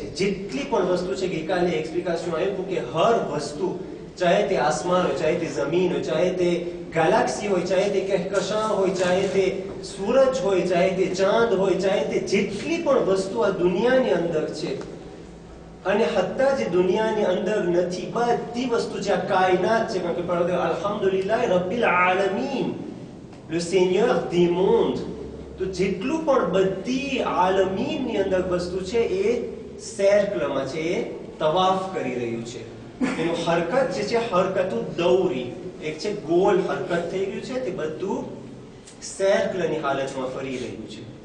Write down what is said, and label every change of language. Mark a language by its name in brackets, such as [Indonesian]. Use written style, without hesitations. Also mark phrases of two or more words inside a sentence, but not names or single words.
[Gujarati] જેટલી પણ વસ્તુ છે, ગઈકાલે એક્સપ્લિકેશન આપ્યું કે હર વસ્તુ, ચાહે તે આસમાન હોય, ચાહે તે જમીન હોય, ચાહે તે ગેલેક્સી હોય, ચાહે તે કહેકશાં હોય, ચાહે તે સૂરજ હોય, ચાહે તે ચાંદ હોય, ચાહે તે જેટલી પણ વસ્તુ આ દુનિયાની અંદર છે, અને હત્તા જે દુનિયાની અંદર નથી, બધી વસ્તુ જે આ કાયનાત છે, કારણ કે [Arabic] الحمد لله رب العالمين, [French] le seigneur des mondes. [Gujarati] તો જેટલું પણ બધી આલમીનની અંદર વસ્તુ છે એ સૈરકલામાં છે, એ તવાફ કરી રહ્યું છે. એનું હરકત જે છે [Arabic] حركة دورية, [Gujarati] એક છે ગોલ હરકત થઈ ગયું છે, તે બધું સૈરકલાની હાલતમાં ફરી રહ્યું છે.